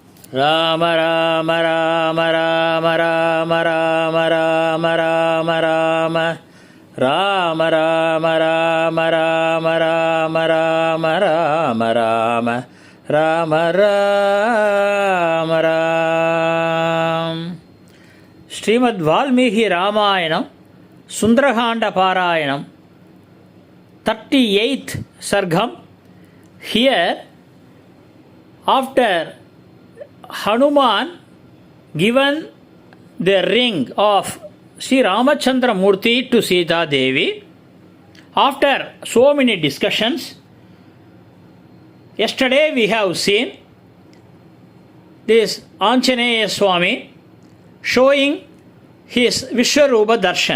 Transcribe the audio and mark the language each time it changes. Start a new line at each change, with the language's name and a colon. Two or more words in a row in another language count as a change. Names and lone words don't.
Tamil: ராம ராம ராம ராம ராம ராம ராம ராம ராம ராம ராம ராம ராம ராம ராம ராம ராம ராம ராம ராம். ஸ்ரீமத் வால்மீகி ராமாயணம் சுந்தரகாண்ட பாராயணம்
English: 38th Sargam. Here, after Hanuman given the ring of Sri Ramachandra Murthy to Sita Devi, after so many discussions, yesterday we have seen this Anjaneya Swami showing his Vishwarupa Darshan.